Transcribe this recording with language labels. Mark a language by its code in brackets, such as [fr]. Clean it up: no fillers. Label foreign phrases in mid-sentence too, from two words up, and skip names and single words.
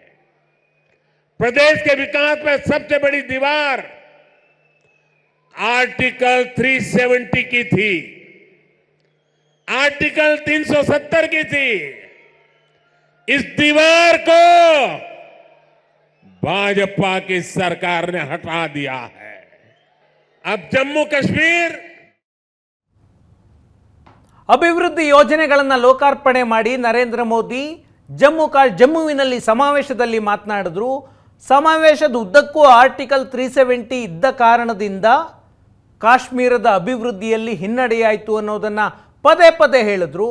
[hi] प्रदेश के विकास में सबसे बड़ी दीवार आर्टिकल 370 की थी, आर्टिकल 370 की थी. इस दीवार को भाजपा की सरकार ने हटा दिया है. अब जम्मू कश्मीर [kn] ಅಭಿವೃದ್ಧಿ ಯೋಜನೆಗಳನ್ನು ಲೋಕಾರ್ಪಣೆ ಮಾಡಿ ನರೇಂದ್ರ ಮೋದಿ ಜಮ್ಮುವಿನಲ್ಲಿ ಸಮಾವೇಶದಲ್ಲಿ ಮಾತನಾಡಿದ್ರು. ಸಮಾವೇಶದ ಉದ್ದಕ್ಕೂ ಆರ್ಟಿಕಲ್ 370 ಇದ್ದ ಕಾರಣದಿಂದ ಕಾಶ್ಮೀರದ ಅಭಿವೃದ್ಧಿಯಲ್ಲಿ ಹಿನ್ನಡೆಯಾಯಿತು ಅನ್ನೋದನ್ನು ಪದೇ ಪದೇ ಹೇಳಿದ್ರು.